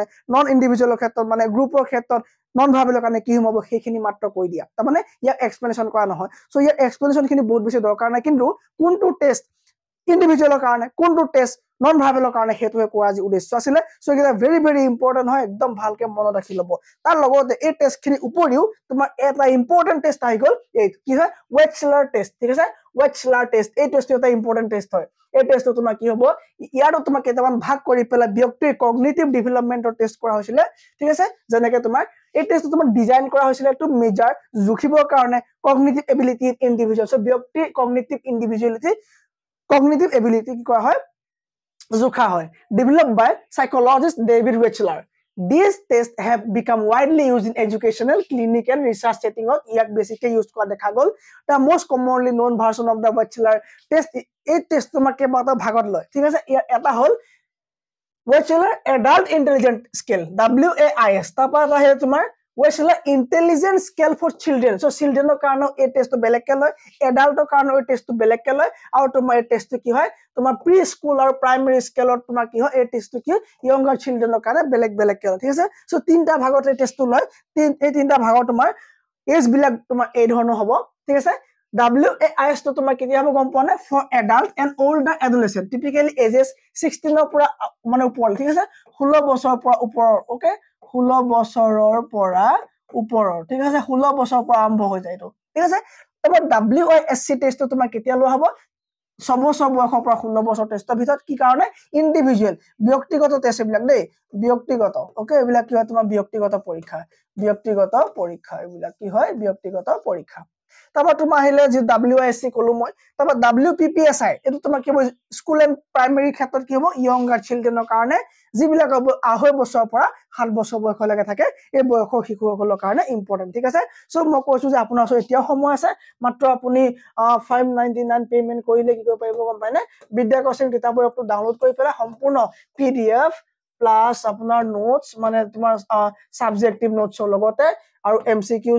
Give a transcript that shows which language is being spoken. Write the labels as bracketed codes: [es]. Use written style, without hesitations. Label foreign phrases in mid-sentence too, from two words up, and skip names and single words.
[en] non individualৰ [as] ক্ষেত্ৰত মানে গ্ৰুপৰ ক্ষেত্ৰত [en] non verbalৰ [as] কাৰণে কি হুমাব সেইখিনি মাত্ৰ কৈ দিয়া তাৰ মানে ইয়াক এক্সপ্লেনেশন কৰা নহয় সো ইয়াৰ এক্সপ্লেনেশন খিনি বহুত বেছি দৰকাৰ নাই কিন্তু কোনটো টেস্ট ইন্ডিভিজুৱেলৰ কাৰণে কোনটো টেস্ট [en] non verbalৰ [as] কাৰণে হেতুৱে কোৱা আজি উদ্দেশ্য আছিল সো এটা [en] very very important [as] হয় একদম ভালকে মনত ৰাখি লব তাৰ লগতে এই টেস্ট খিনি উপৰিও তোমাৰ এটা [en] important test [as] আহি গল এই কি হয় ৱেটছলাৰ টেস্ট ঠিক আছে ৱেটছলাৰ টেস্ট এই টেস্টটো এটা [en] important test [as] হয় এই টেস্টটো তোমাৰ কি হ'ব ইয়াৰো তোমাৰ কেইটামান ভাগ কৰি পেলাই ব্যক্তিৰ [en] cognitive developmentৰ test [as] কৰা হৈছিল ঠিক আছে যেনেকৈ তোমাৰ এই টেষ্টটো তোমাৰ ডিজাইন কৰা হৈছিল [en] to measure [as] জুখিবৰ কাৰণে [en] cognitive ability in individual so [as] ব্যক্তি [en] cognitive ability [as] কি কৰা হয় জুখা হয় [en] developed by psychologist David Wechsler. These tests have become widely used in educational, clinical, and research settings. [as] ইয়াক বেছিকৈ ইউজ কৰা দেখা গ'ল [en] the most commonly known version of the Wechsler test [as] এই টেষ্ট তোমাক কেইবাটাও ভাগত লয় ঠিক আছে ইয়াৰ এটা হ'ল Wechsler Adult Intelligence Scale WAIS তাৰপৰা এটা হ'ল তোমাৰ Wechsler Intelligence Scale for Children [en] so childrenৰ [as] কাৰণে এই টেষ্টটো বেলেগকৈ লয় এডাল্টৰ কাৰণে এই টেষ্টটো বেলেগকৈ লয় আৰু তোমাৰ এই টেষ্টটো কি হয় তোমাৰ [en] pre school [as] আৰু [en] primary scaleত [as] তোমাৰ কি হয় এই টেষ্টটো কি [en] younger childrenৰ [as] কাৰণে বেলেগকৈ লয় ঠিক আছে সো তিনটা ভাগত এই টেষ্টটো লয় এই তিনটা ভাগত তোমাৰ এজ বিলাক তোমাৰ এই ধৰণৰ হ'ব ঠিক আছে WAIS তো তোমাৰ কেতিয়া হ'ব গম পোৱা নে [en] for adult and older adolescent typically ages 16 [as] ৰ পৰা মানে ওপৰ ঠিক আছে 16 বছৰৰ পৰা ওপৰৰ ওকে 16 বছৰৰ পৰা ওপৰৰ ঠিক আছে 16 বছৰৰ পৰা আৰম্ভ হৈ যায় তো ঠিক আছে এবাৰ WASC টেষ্টটো তোমাৰ কেতিয়া লোৱা হ'ব 6 বছৰ বয়সৰ পৰা 16 বছৰ টেষ্টৰ ভিতৰত কি কাৰণে ইন্ডিভিজুৱেল ব্যক্তিগত টেষ্ট এইবিলাক দেই ব্যক্তিগত ওকে এইবিলাক কি হয় তোমাৰ ব্যক্তিগত পৰীক্ষা এইবিলাক কি হয় ব্যক্তিগত পৰীক্ষা তারপর তোমার আহিলে যে WISC কলো মই তারপর WPPSI এটো তোমার কি [en] school and primary [as] ক্ষেত্ৰত কি হ'ব [en] younger childrenৰ [as] কাৰণে যিবিলাক 2.5 বছৰৰ পৰা 7 বছৰ বয়সলৈকে থাকে এই বয়সৰ শিশুসকলৰ কাৰণে ইম্পৰ্টেন্ট ঠিক আছে সো মই কৈছো যে আপোনাৰ ওচৰত এতিয়া সময় আছে মাত্ৰ আপুনি 599 পেমেন্ট কৰিলে কি কৰিব পাৰিব গম পাইনে বিদ্যা কোচিং কিতাপৰ আপটো ডাউনলোড কৰি পেলাই সম্পূৰ্ণ [en] PDF plus [as] আপোনাৰ নোটস মানে তোমাৰ [en] subjective notesৰ [as] লগতে আৰু MCQs